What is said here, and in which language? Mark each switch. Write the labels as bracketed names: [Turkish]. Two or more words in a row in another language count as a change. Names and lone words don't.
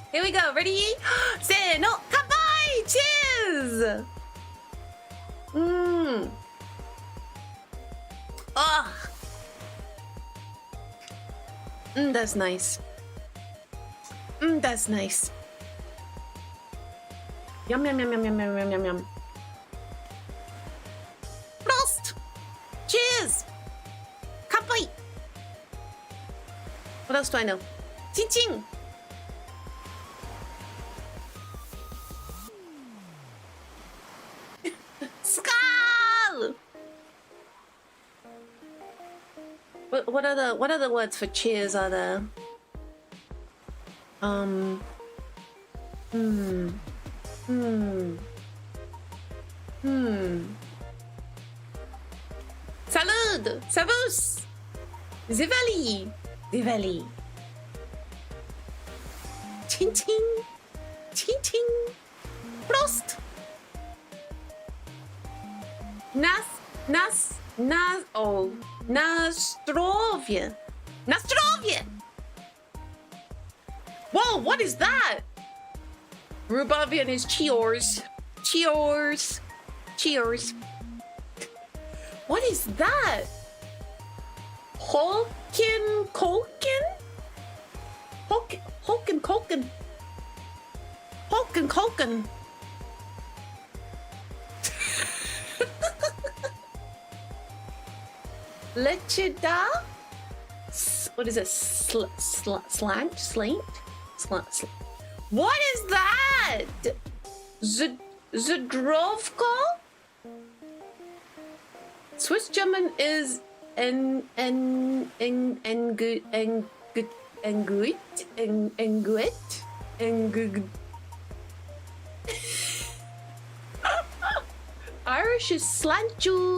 [English] Here we go. Ready? Say no. Kanpai! Cheers! Mmm. Ah. That's nice. That's nice. Yum, yum, yum, yum, yum, yum, yum, yum, yum. Prost! Cheers! Kanpai! What else do I know? Ching ching! Skull! What other words for cheers are there? Salud! Servus! Zivali! Zivali! Ching ching! Ching ching! Prost! Nastrovia! Nastrovia! Whoa, what is that? Rubavian is cheers. Cheers. Cheers. What is that? Holkin Colkin? Holkin Colkin. Holkin Colkin. Lechida? What is it? Slant? Slant? What is that? Zdrovko? Swiss German is Irish is slantju.